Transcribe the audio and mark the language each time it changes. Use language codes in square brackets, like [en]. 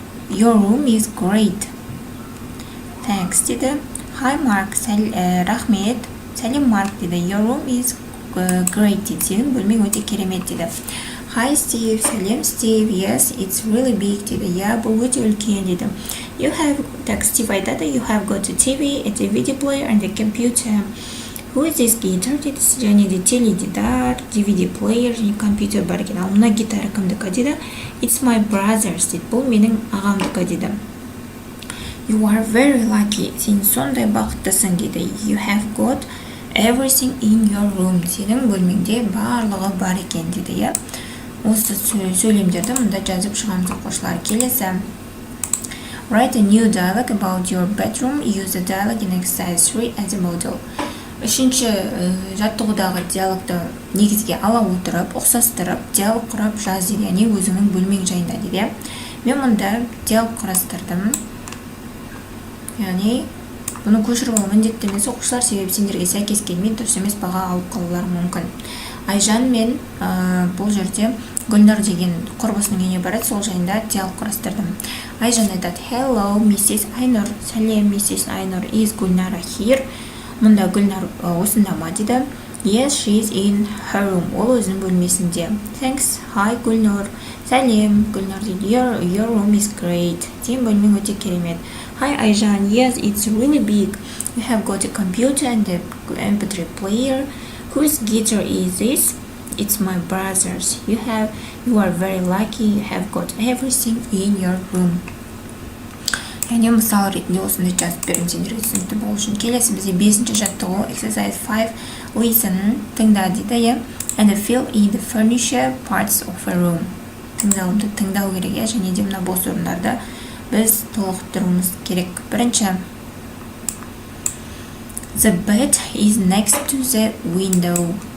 [en] Your room is great. Thanks дейді. Hi Mark, рахмет. [kk] Сәлем Марк дейді. [en] Your room is great дейді. [kk] Сенің бөлмең өте керемет дейді. [en] Hi Steve, сәлем Steve. Yes, it's really big дейді. [kk] Я, бұл өте үлкен дейді. [en] You have, [kk] так, Steve айтады. [en] You have got a TV, a DVD player and a computer. Who is this guitar дейді. [kk] Және де теледидар, DVD player және компьютер бар екен. Ал мына гитара кімдікі дейді. [en] It's my brother's дейді. [kk] Бұл менің ағамдікі дейді. [en] You are very lucky. [kk] Сен сондай бақыттысың дейді. [en] You have got everything in your room. [kk] Сенің бөлмеңде барлығы бар екен дейді. Осы сөйлемдерді мұнда жазып шығамыз оқушылар. Келесі. [en] Write a new dialogue about your bedroom. Use the dialogue in exercise 3 as a model. [kk] Үшінші жаттығудағы диалогты негізге ала отырып, ұқсастырып, диалог құрап жаз дейді. Яғни өзіңнің бөлмең жайында дейді. Мен мұнда диалог құрастырдым. Яғни бұны көшіріп алу міндетті емес оқушылар, себебі сендерге сәйкес келмейді, дұрыс емес баға алып қалулары мүмкін. Айжан мен бұл жерде Гүлнұр деген құрбысының үйіне барады, сол жайында диалог құрастырдым. Айжан айтады, [en] hello, Mrs. [kk] Айнұр. Сәлем, Mrs. Айнұр. [en] Is Гүлнара here? [kk] Мұнда Гүлнар осында ма дейді. [en] Yes, she is in her room. [kk] Ол өзінің бөлмесінде. [en] Thanks. Hi, Гүлнұр. [kk] Сәлем, Гүлнұр дейді. [en] Your room is great. [kk] Сен бөлмең өте керемет. [en] Hi, [kk] Айжан. [en] Yes, it's really big. You have got a computer and a MP3 player. Whose guitar is this? It's my brother's. You are very lucky. You have got everything in your room. [kk] Яғни мысал ретінде осындай жазып беремін сендерге түсінікті болу үшін. Келесі бізде 5-ші жаттығу exercise 5 listen тыңда дейді. [en] And fill in the furniture parts of a room. [kk] Тыңдауымды тыңдау керек, және де мына бос орындарды біз толықтыруымыз керек. [en] Бірінші, the bed is next to the window.